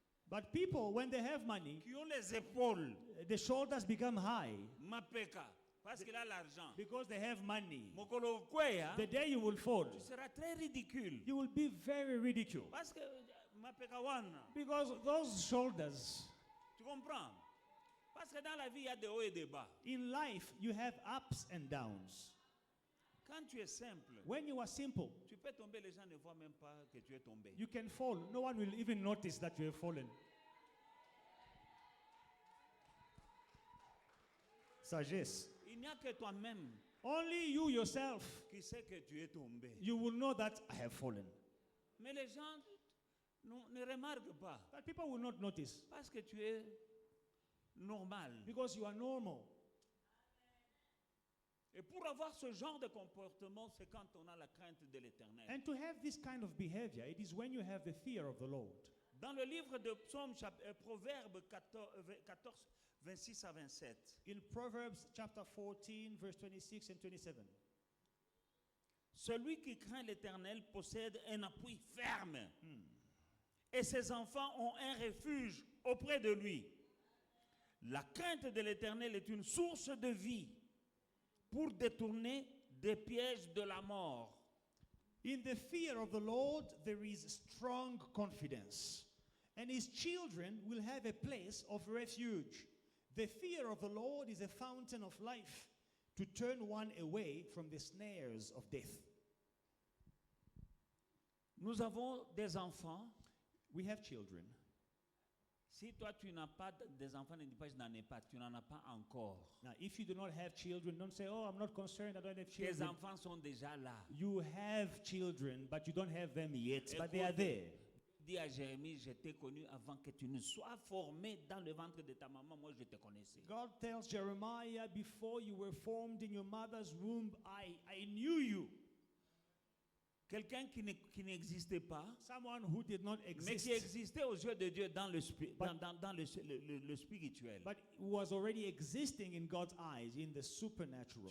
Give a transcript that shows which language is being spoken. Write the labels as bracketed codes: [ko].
[en] But people, when they have money, [fr] qui ont les épaules, [en] the shoulders become high [ln] mapeka, [fr] parce qu'il a l'argent. [en] because they have money. [ln] Mokolo kweya, [en] The day you will fall, [fr] tu seras très ridicule. [en] you will be very ridiculed. [fr] Parce que [ln] mapeka wana, [en] Because those shoulders, [fr] tu comprends? Parce que dans la vie, il y a des hauts et des bas. [en] in life, you have ups and downs. [fr] Quand tu es simple, [en] When you are simple, [fr] tu peux tomber, les gens ne voient même pas que tu es tombé. [en] you can fall. No one will even notice that you have fallen. [fr] Sagesse. Il n'y a que toi-même [en] Only you yourself, [fr] qui sais que tu es tombé. [en] you will know that I have fallen. [fr] Mais les gens ne remarquent pas [en] But people will not notice [fr] parce que tu es normal. [en] because you are normal. [fr] Et pour avoir ce genre de comportement, c'est quand on a la crainte de l'Éternel. [en] And to have this kind of behavior, it is when you have the fear of the Lord. [fr] Dans le livre de Psaume, Proverbe 14, 26 à 27, [en] In Proverbs chapter 14, verse 26 and 27. [fr] celui qui craint l'Éternel possède un appui ferme et ses enfants ont un refuge auprès de lui. La crainte de l'Éternel est une source de vie pour détourner des pièges de la mort. [en] In the fear of the Lord, there is strong confidence, and his children will have a place of refuge. The fear of the Lord is a fountain of life to turn one away from the snares of death. [fr] Nous avons des enfants. [en] We have children. [fr] Si toi tu n'as pas des enfants, ne dis pas je n'en ai pas, tu n'en as pas encore. [en] Now, if you do not have children, don't say, oh, I'm not concerned, I don't have [fr] Tes [en] children. [fr] enfants sont déjà là. [en] You have children, but you don't have them yet, but they are [fr] Écoute, [en] there. [fr] dis à Jérémie, je t'ai connu avant que tu ne sois formé dans le ventre de ta maman, moi je te connaissais. [en] God tells Jeremiah, before you were formed in your mother's womb, I knew you. [fr] Quelqu'un qui n'existait pas, [en] Someone who did not [fr] mais [en] exist, [fr] qui existait aux yeux de Dieu dans le, [en] But- [fr] dans le spirituel. [en] but was already existing in God's eyes, in the supernatural.